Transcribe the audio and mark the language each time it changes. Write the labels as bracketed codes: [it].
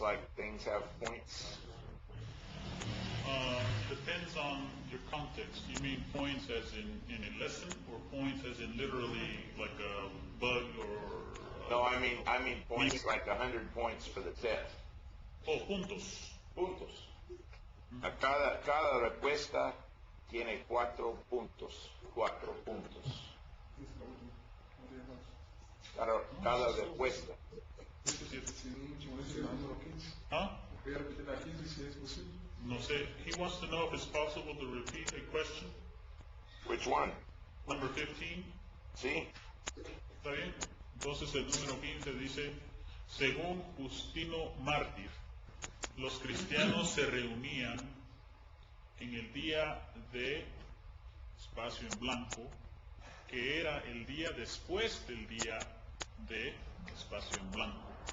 [en] Like things have points? Depends on your context. You mean points as in a lesson, or points as in literally like a bug or? No, I mean points like 100 points for the test. [es] Oh, puntos. Puntos. A cada respuesta tiene 4 puntos. 4 puntos. Cada respuesta. Huh? Voy a repetir la 15 si es posible. No sé. [en] He wants to know if it's possible to repeat a question. Which one? Number 15. [es] Sí. ¿Está bien? Entonces el número 15 dice, según Justino Mártir, los cristianos se reunían en el día de espacio en blanco, que era el día después del día de espacio en blanco.